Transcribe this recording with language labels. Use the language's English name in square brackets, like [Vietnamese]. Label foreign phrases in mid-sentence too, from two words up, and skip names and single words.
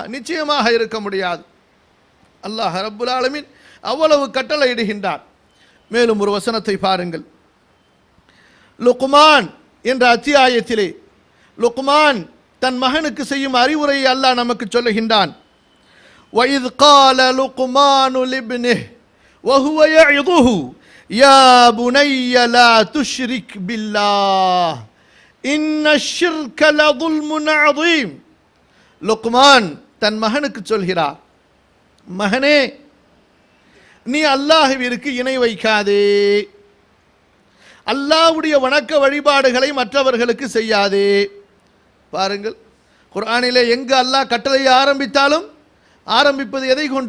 [Tamil] நிச்சயமாக இருக்க முடியாது. [Arabic] الله رب العالمين [Tamil] அவ்வளவு கட்டளையிடுகின்றான். மேலும் ஒரு வசனத்தை பாருங்கள். லுக்மான் என்ற அத்தியாயத்திலே லுக்மான் தன் மகனுக்கு செய்யும் அறிவுரையை அல்லாஹ் நமக்கு சொல்லுகின்றான். [Arabic] وَإِذْ قَالَ لُقْمَانُ لِابْنِهِ وَهُوَ يَعِظُهُ يَا بُنَيَّ لَا تُشْرِكْ بِاللَّهِ إِنَّ الشِّرْكَ لَظُلْمٌ عَظِيمٌ. [Tamil] லுக்மான் தன் மகனுக்கு சொல்கிறார், மகனே, நீ அல்லாஹ்விற்கு இணை வைக்காதே, அல்லாஹ்வுடைய வணக்க வழிபாடுகளை மற்றவர்களுக்கு செய்யாதே. பாருங்கள், குர்ஆனிலே எங்கு அல்லாஹ் கட்டளையை ஆரம்பித்தாலும் ஆரம்பிப்பது எதை கொண்டு?